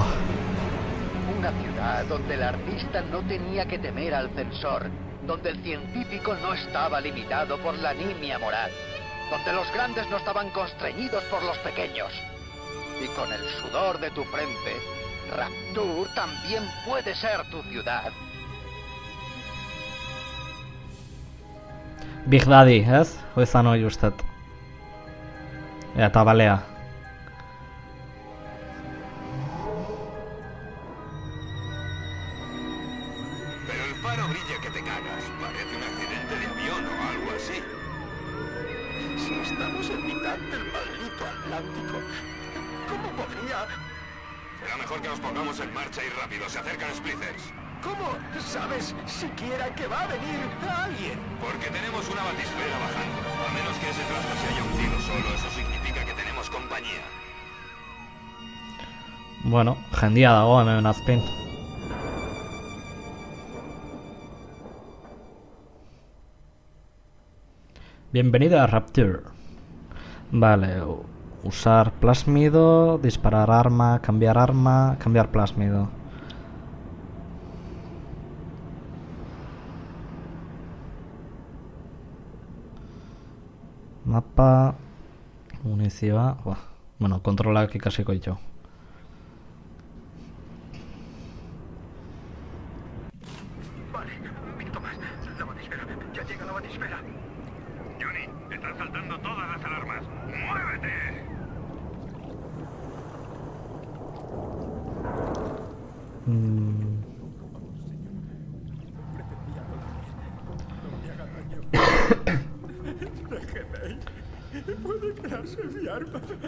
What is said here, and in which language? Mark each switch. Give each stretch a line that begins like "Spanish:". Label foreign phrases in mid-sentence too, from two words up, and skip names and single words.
Spanish: Una ciudad donde el artista no tenía que temer al censor, donde el científico no estaba limitado por la nimia moral, donde los grandes no estaban constreñidos por los pequeños. Y con el sudor de tu frente, Rapture también puede ser tu ciudad. Big Daddy,
Basque: ez? Hoizan hoi ustet. Eta balea.
Spanish: Pero el faro brilla que te cagas. Parece un accidente de avión o algo así. Si estamos en mitad del maldito Atlántico, ¿cómo podría...? Será mejor que nos pongamos en marcha y rápido. Se acercan Splitters. ¿Cómo sabes siquiera que va a venir alguien? Porque tenemos una batisfera bajando. A menos que ese trasto se haya hundido solo, eso significa que tenemos compañía.
Basque: Bueno, jendia dago hemen azpin.
Spanish: Bienvenido a Rapture. Vale, usar plásmido, disparar arma, cambiar plásmido.
Basque: Mapa, munizioa, bueno, kontrolak ikasiko ditu.
Spanish: Vale, un minuto más. La batisfera, ya llega la batisfera. Johnny, están saltando todas las alarmas. ¡Muévete! Puede quedarse mi arma.